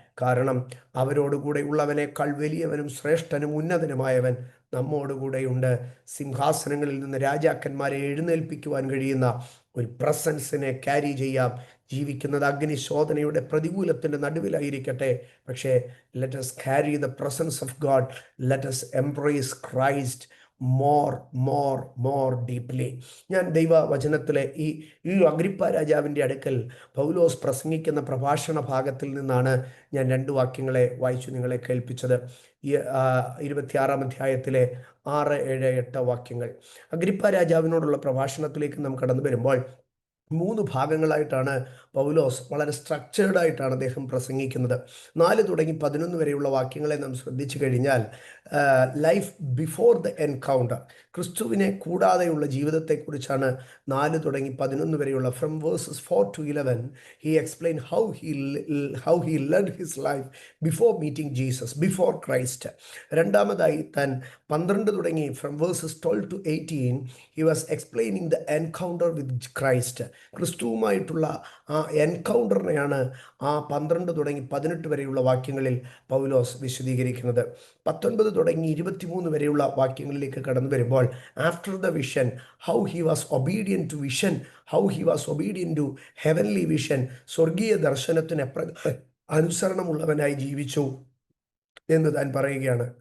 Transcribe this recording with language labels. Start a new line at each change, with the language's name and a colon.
Malayalam: കാരണം അവരോടുകൂടെ ഉള്ളവനേക്കാൾ വലിയവനും ശ്രേഷ്ഠനും ഉന്നതനുമായവൻ നമ്മോടുകൂടെയുണ്ട്. സിംഹാസനങ്ങളിൽ നിന്ന് രാജാക്കന്മാരെ എഴുന്നേൽപ്പിക്കുവാൻ കഴിയുന്ന ഒരു പ്രസൻസിനെ ക്യാരി ചെയ്യാം. ജീവിക്കുന്നത് അഗ്നിശോധനയുടെ പ്രതികൂലത്തിൻ്റെ നടുവിലായിരിക്കട്ടെ, പക്ഷേ
English: Let us carry the presence of God. Let us embrace Christ more deeply.
Malayalam: ഞാൻ ദൈവവചനത്തിലെ ഈ അഗ്രിപ്പ രാജാവിൻ്റെ അടുക്കൽ പൗലോസ് പ്രസംഗിക്കുന്ന പ്രഭാഷണ ഭാഗത്തിൽ നിന്നാണ് ഞാൻ 2 വാക്യങ്ങളെ വായിച്ചു നിങ്ങളെ കേൾപ്പിച്ചത്. 26-ാം അധ്യായത്തിലെ 6, 7, 8 വാക്യങ്ങൾ. അഗ്രിപ്പ രാജാവിനോടുള്ള പ്രഭാഷണത്തിലേക്ക് നാം കടന്നു വരുമ്പോൾ 3 ഭാഗങ്ങളായിട്ടാണ് പൗലോസ് വളരെ സ്ട്രക്ചേർഡായിട്ടാണ് അദ്ദേഹം പ്രസംഗിക്കുന്നത്. 4 തുടങ്ങി 11 വരെയുള്ള വാക്യങ്ങളെ നാം ശ്രദ്ധിച്ചു കഴിഞ്ഞാൽ
English: life before the encounter,
Malayalam: ക്രിസ്തുവിനെ കൂടാതെയുള്ള ജീവിതത്തെക്കുറിച്ചാണ് 4 തുടങ്ങി 11 വരെയുള്ള.
English: From verses 4 to 11 he explained how he led his life before meeting Jesus, before Christ.
Malayalam: രണ്ടാമതായി താൻ 12 തുടങ്ങി
English: From verses 12 to 18 he was explaining the encounter with Christ.
Malayalam: ക്രിസ്തുവുമായിട്ടുള്ള ആ എൻകൗണ്ടറിനെയാണ് ആ 12 തുടങ്ങി 18 വരെയുള്ള വാക്യങ്ങളിൽ പൗലോസ് വിശദീകരിക്കുന്നത്. 19 തുടങ്ങി 23 വരെയുള്ള വാക്യങ്ങളിലേക്ക് കടന്നു വരുമ്പോൾ
English: after the vision, how he was obedient to vision, how he was obedient to heavenly vision,
Malayalam: സ്വർഗീയ ദർശനത്തിന് അനുസരണമുള്ളവനായി ജീവിച്ചു. എന്ന് താൻ പറയുകയാണ്.